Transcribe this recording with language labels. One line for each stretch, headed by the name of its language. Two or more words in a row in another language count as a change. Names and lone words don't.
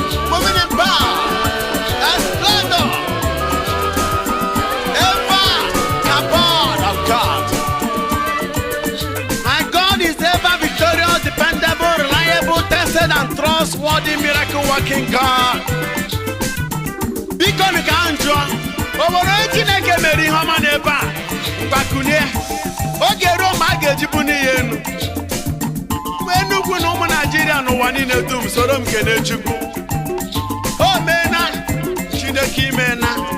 English: Moving in power and splendor. Ever the God of God. My God is ever victorious, dependable, reliable, tested, and trustworthy miracle working God.
Igbo: Biko m ka m jụọ, o nwere onye Chineke mere ihe ọma n'ebe a? Ngwa kunie. Oge ruo ma a ga-eji bunie ya enu. Mgbe Enugu na ụmụ Naịjirịa n'ụwa niile dum soro m kene Chukwu. O meena, Chineke imeena.